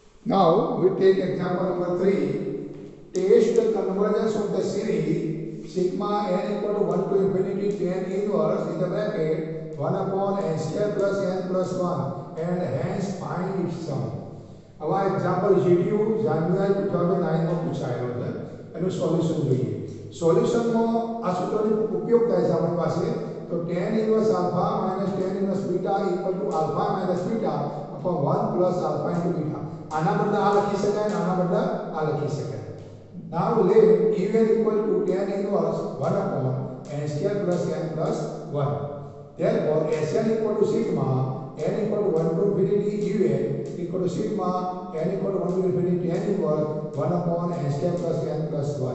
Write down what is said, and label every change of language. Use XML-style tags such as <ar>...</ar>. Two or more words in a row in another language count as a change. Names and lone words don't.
<en>Now we take example number 3. Test the convergence of the series sigma n equal to 1 to infinity tan inverse in the bracket 1 upon n square plus n plus 1 and hence find its sum.</en> <gu>હવે આ એક્ઝામ્પલ GTU જાન્યુઆરી 2009 માં પૂછાયેલો છે એનું સોલ્યુશન જોઈએ. સોલ્યુશનમાં આ સૂત્રનો ઉપયોગ થાય છે આપણી પાસે.</gu> <en>તો tan inverse alpha minus tan inverse beta equal to alpha minus beta upon 1 plus alpha into beta.</en> <gu>આના બદલે આ લખી શકાય અને આના બદલે આ લખી શકાય.</gu> <en>Now let un equal to tan inverse 1 upon n square plus n plus 1. Therefore Sn equal to sigma n equal to 1 to infinity un equal to sigma n equal to 1 to infinity tan inverse 1 upon n square plus n plus 1.</en>